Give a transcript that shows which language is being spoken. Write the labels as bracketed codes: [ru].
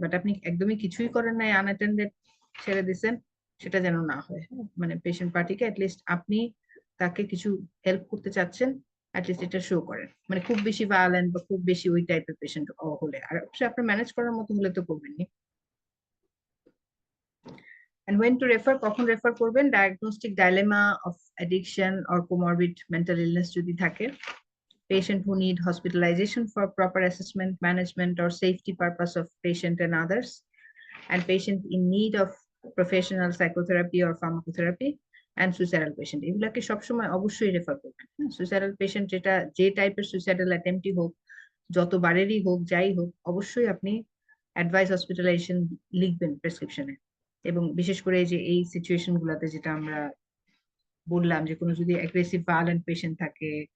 [bn] But আপনি একদমই কিছুই করেন নাই, আনঅ্যাটেন্ডেড ছেড়ে দিচ্ছেন, সেটা যেন না হয়। মানে পেশেন্ট পার্টিকে অ্যাটলিস্ট আপনি তাকে কিছু হেল্প করতে চাচ্ছেন, অ্যাটলিস্ট এটা শো করেন। মানে খুব বেশি ভায়োলেন্ট বা খুব বেশি ওই টাইপের পেশেন্ট হলে, আর অবশ্যই আপনার ম্যানেজ করার মতো হলে তো করবেনই। [en] And when to refer, [bn] কখন রেফার করবেন? [en] diagnostic dilemma of addiction or comorbid mental illness যদি থাকে, patient who need hospitalization for proper assessment, management or safety purpose of patient and others, and patient in need of professional psychotherapy or pharmacotherapy, and suicidal patient, [bn] এগুলাকে সবসময় অবশ্যই refer করবেন। Suicidal patient যেটা যে টাইপের suicidal অ্যাটেম্পটই হোক, যতবারেরই হোক, যাই হোক, অবশ্যই আপনি অ্যাডভাইস হসপিটালাইজেশন লিখবেন প্রেসক্রিপশনে। এবং বিশেষ করে যে এই সিচুয়েশন গুলাতে যেটা আমরা বললাম, যে কোনো যদি অ্যাগ্রেসিভ ভায়োলেন্ট পেশেন্ট থাকে,